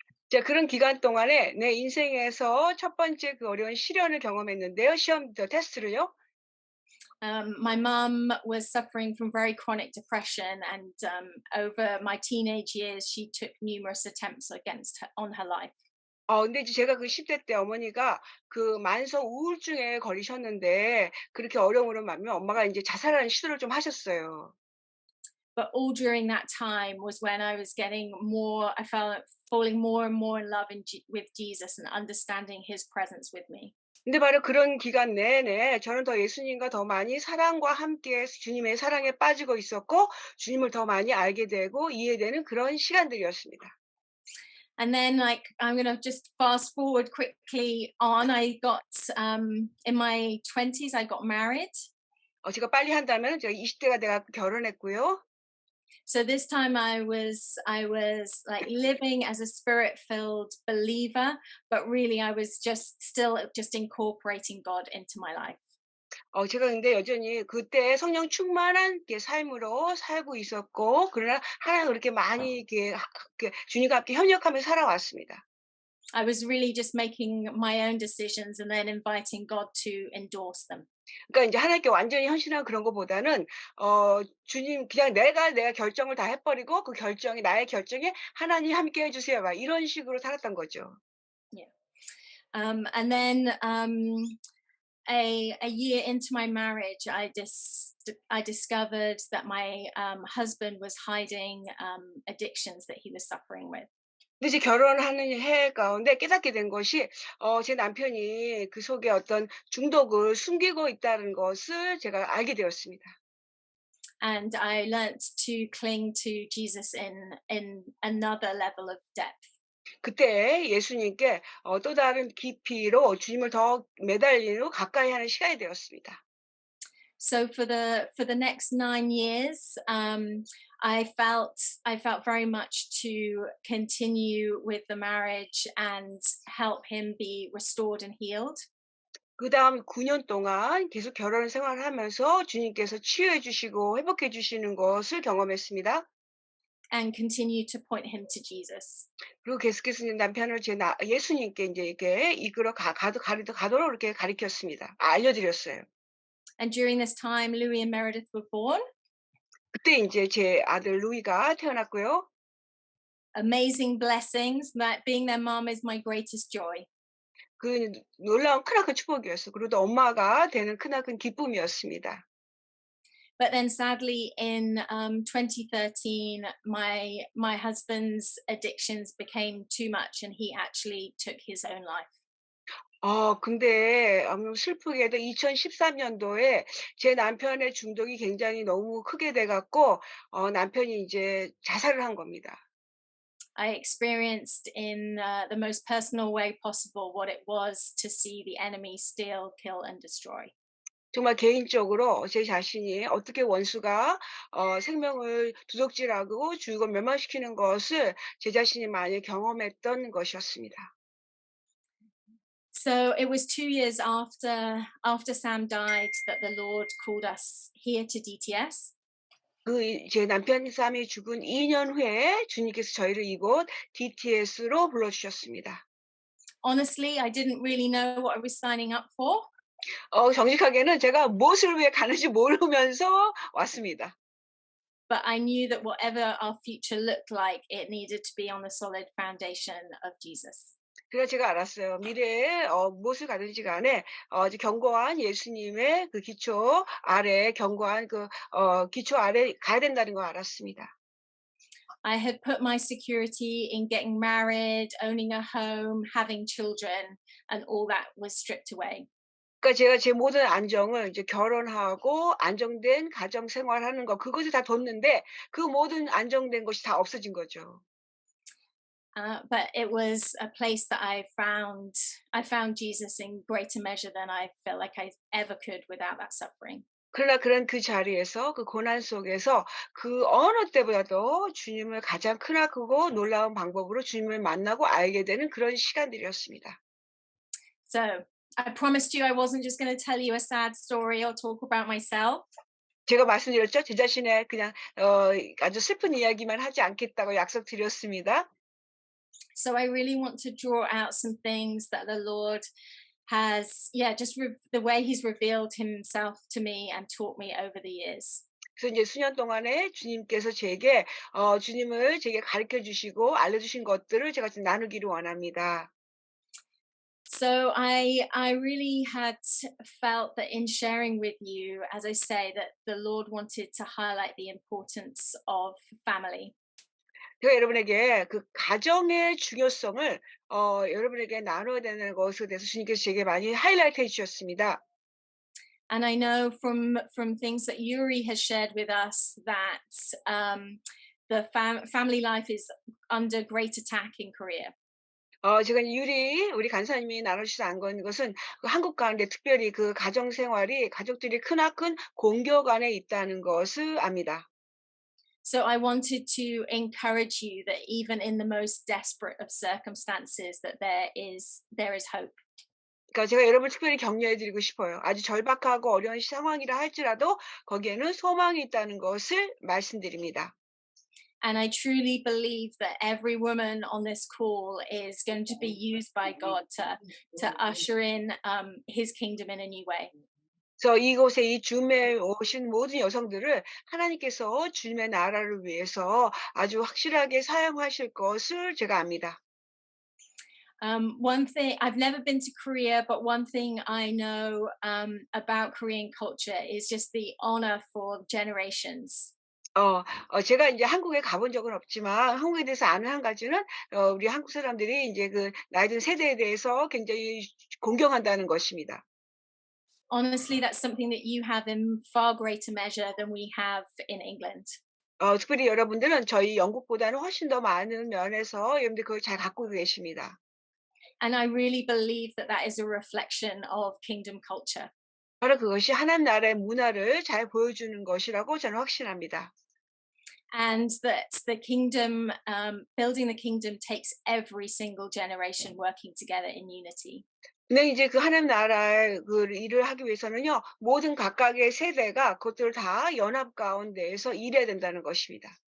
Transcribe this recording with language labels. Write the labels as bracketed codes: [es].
[ko] 제가 그런 기간 동안에 내 인생에서 첫 번째 그 어려운 시련을 경험했는데요. 테스트를요. [en] My mum was suffering from very chronic depression, and over my teenage years, she took numerous attempts on her life. [ko] 근데 이제 제가 그 10대 때 어머니가 그 만성 우울증에 걸리셨는데 그렇게 어려움으로 말미암아 엄마가 인제 자살하는 시도를 좀 하셨어요. [en] But all during that time was when I was I felt falling more and more in love with Jesus and understanding his presence with me. [ko] 근데 바로 그런 기간 내내 저는 더 예수님과 더 많이 사랑과 함께 주님의 사랑에 빠지고 있었고 주님을 더 많이 알게 되고 이해되는 그런 시간들이었습니다. [en] And then, like, I'm going to just fast forward quickly on. I got, in my 20s, I got married. [ko] 제가 빨리 한다면 제가 20대가 돼 갖고 결혼했고요. [en] So this time I was like living as a spirit-filled believer, but really I was still incorporating God into my life. [ko] 제가 근데 여전히 그때 성령 충만한 삶으로 살고 있었고 그러나 하나님 그렇게 많이 주님과 함께 협력하면서 살아왔습니다. [en] I was really just making my own decisions and then inviting God to endorse them. [ko] 그러니까 인제 하나님께 완전히 헌신한 그런 것보다는 주님 그냥 내가 결정을 다 해 버리고 그 결정이 나의 결정에 "하나님 함께 해 주세요." 막 이런 식으로 살았던 거죠. [en] Yeah. And then a year into my marriage, I discovered that my husband was hiding addictions that he was suffering with. [ko] 근데 이제 결혼하는 해 가운데 깨닫게 된 것이 제 남편이 그 속에 어떤 중독을 숨기고 있다는 것을 제가 알게 되었습니다. [en] And I learnt to cling to Jesus in another level of depth. [ko] 그때 예수님께 또 다른 깊이로 주님을 더 매달리고 가까이 하는 시간이 되었습니다. [en] So for the next 9 years, I felt very much to continue with the marriage and help him be restored and healed. [ko] 그다음 9년 동안 계속 결혼 생활을 하면서 주님께서 치유해 주시고 회복해 주시는 것을 경험했습니다. [en] And continue to point him to Jesus. [ko] 그리고 계속해서 이제 남편을 예수님께 인제 이렇게 이끌어 가도록 이렇게 가르쳤습니다. 알려드렸어요. [en] And during this time, Louis and Meredith were born. [ko] 그때 인제 제 아들 루이가 태어났고요. [en] Amazing blessings. That being their mom is my greatest joy. [ko] 그 놀라운 크나큰 축복이었어요. 그리고 또 엄마가 되는 크나큰 기쁨이었습니다. [en] But then sadly in 2013, my husband's addictions became too much and he actually took his own life. [ko] 근데 슬프게도 2013년도에 제 남편의 중독이 굉장히 너무 크게 돼 갖고 남편이 이제 자살을 한 겁니다. [en] I experienced in the most personal way possible what it was to see the enemy steal, kill, and destroy. [ko] 정말 개인적으로 제 자신이 어떻게 원수가 생명을 도둑질하고 죽이고 멸망시키는 것을 제 자신이 많이 경험했던 것이었습니다. [en] So it was 2 years after Sam died that the Lord called us here to DTS. [ko] 제 남편 쌈이 죽은 2년 후에 주님께서 저희를 이곳 DTS로 불러주셨습니다. [en] Honestly, I didn't really know what I was signing up for. [ko] 정직하게는 제가 무엇을 위해 가는지 모르면서 왔습니다. [en] But I knew that whatever our future looked like, it needed to be on the solid foundation of Jesus. [ko] 그래서 제가 알았어요. 미래에 무엇을 가든지 간에 이제 견고한 예수님의 그 기초 아래 견고한 기초 아래 가야 된다는 걸 알았습니다. [en] I had put my security in getting married, owning a home, having children, and all that was stripped away. [ko] 그러니까 제가 제 모든 안정을 이제 결혼하고 안정된 가정 생활하는 거 그것을 다 뒀는데 그 모든 안정된 것이 다 없어진 거죠. [en] But it was a place that I found Jesus in greater measure than I felt like I ever could without that suffering. [ko] 그러나 그런 그 자리에서 그 고난 속에서 그 어느 때보다도 주님을 가장 크고 놀라운 방법으로 주님을 만나고 알게 되는 그런 시간들이었습니다. [en] So I promised you I wasn't just going to tell you a sad story or talk about myself. [ko] 제가 말씀드렸죠. 제 자신의 그냥 아주 슬픈 이야기만 하지 않겠다고 약속드렸습니다. [en] So I really want to draw out some things that the Lord has, the way He's revealed Himself to me and taught me over the years. [ko] 그래서 이제 수년 동안에 주님께서 제게 주님을 제게 가르쳐 주시고 알려주신 것들을 제가 좀 나누기를 원합니다. [en] So I really had felt that in sharing with you, as I say, that the Lord wanted to highlight the importance of family. [ko] 제가 여러분에게 그 가정의 중요성을 여러분에게 나눠야 되는 것에 대해서 주님께서 제게 많이 하이라이트 해 주셨습니다. [en] And I know from things that Yuri has shared with us that the family life is under great attack in Korea. [ko] 제가 우리 간사님이 나눠주신 것은 그 한국 가운데 특별히 그 가정 생활이 가족들이 크나큰 공격 안에 있다는 것을 압니다. [en] So I wanted to encourage you that even in the most desperate of circumstances, that there is hope. [ko] 그러니까 제가 여러분을 특별히 격려해 드리고 싶어요. 아주 절박하고 어려운 상황이라 할지라도 거기에는 소망이 있다는 것을 말씀드립니다. [en] And I truly believe that every woman on this call is going to be used by God to usher in His kingdom in a new way. [ko] 그래서 이곳에 이 줌에 오신 모든 여성들을 하나님께서 주님의 나라를 위해서 아주 확실하게 사용하실 것을 제가 압니다. [en] One thing, I've never been to Korea, but one thing I know about Korean culture is just the honor for generations. [ko] 제가 이제 한국에 가본 적은 없지만 한국에 대해서 아는 한 가지는 우리 한국 사람들이 이제 그 나이 든 세대에 대해서 굉장히 공경한다는 것입니다. [en] Honestly, that's something that you have in far greater measure than we have in England. [ko] 특별히 여러분들은 저희 영국보다는 훨씬 더 많은 면에서 여러분들 그걸 잘 갖고 계십니다. [en] And I really believe that that is a reflection of kingdom culture. [ko] 바로 그것이 하나님 나라의 문화를 잘 보여주는 것이라고 저는 확신합니다. [en] And that the kingdom, building the kingdom takes every single generation working together in unity. [ko] 근데 이제 그 하나님 나라의 그 일을 하기 위해서는요, 모든 각각의 세대가 그것들을 다 연합 가운데에서 일해야 된다는 것입니다.